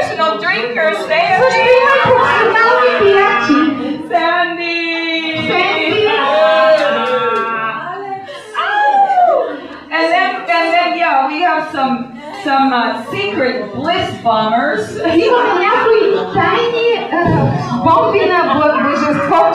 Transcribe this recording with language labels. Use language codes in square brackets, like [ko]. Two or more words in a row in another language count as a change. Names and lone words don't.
[en] professional drinkers. Say it. [bg] Също има и професионални пиячи. [en] Sandy. Sandy. And then, yeah, we have some secret bliss bombers. [bg] Имаме някои тайни бомби на блаженството.